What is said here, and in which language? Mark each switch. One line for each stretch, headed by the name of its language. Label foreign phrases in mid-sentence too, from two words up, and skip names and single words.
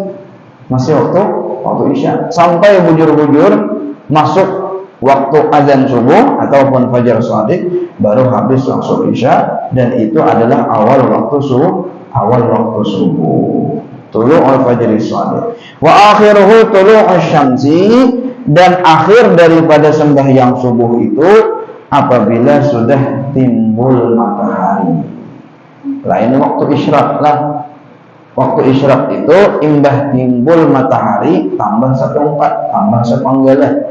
Banjar: Masih waktu isya. Sampai bujur-bujur masuk waktu azan subuh ataupun fajar shadiq, baru habis waktu isya, dan itu adalah awal waktu subuh.
Arabic: Tulu'ul fajri shadiq. Wa akhiruhu tulu'us syamsi,
Banjar: dan akhir daripada sembahyang subuh itu apabila sudah timbul matahari. Lain waktu isyraq lah. Waktu isyraq itu imbah timbul matahari tambah 1/4, tambah 1/4.